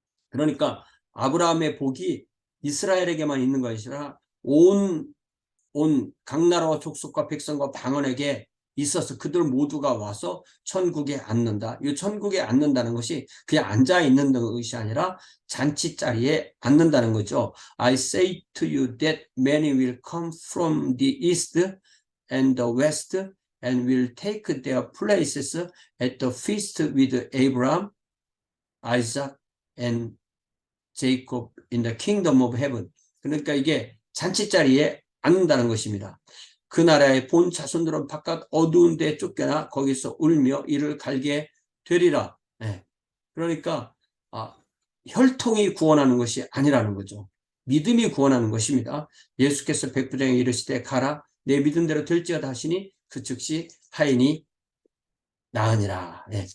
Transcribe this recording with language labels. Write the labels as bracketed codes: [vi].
[ko] 그러니까 아브라함의 복이 이스라엘에게만 있는 것이 아니라 온 각 나라와 족속과 백성과 방언에게 있어서 그들 모두가 와서 천국에 앉는다. 이 천국에 앉는다는 것이 그냥 앉아 있는 것이 아니라 잔치 자리에 앉는다는 거죠. [en] I say to you that many will come from the east and the west and will take their places at the feast with Abraham, Isaac, and Jacob in the kingdom of heaven. [ko] 그러니까 이게 잔치 자리에 앉는다는 것입니다. 그 나라의 본 자손들은 바깥 어두운 데 쫓겨나 거기서 울며 이를 갈게 되리라. 그러니까 혈통이 구원하는 것이 아니라는 거죠. 믿음이 구원하는 것입니다. 예수께서 백부장에게 이르시되 가라 내 믿음대로 될지어다 하시니 그 즉시 하인이 나으니라.